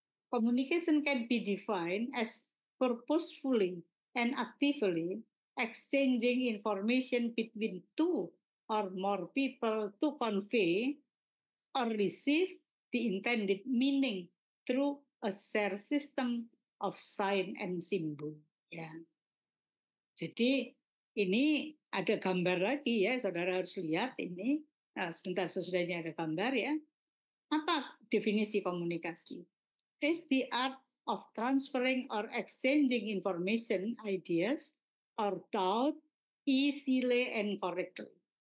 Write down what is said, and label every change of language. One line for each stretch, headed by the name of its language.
English: Communication can be defined as purposefully and actively exchanging information between 2 or more people to convey or receive the intended meaning through a shared system of sign and symbol.
Indonesian: Ya. Jadi ini ada gambar lagi ya, saudara harus lihat ini. Nah, sebentar sesudahnya ada gambar ya. Apa definisi komunikasi?
English: It's the art of transferring or exchanging information, ideas, or thought easily and correctly.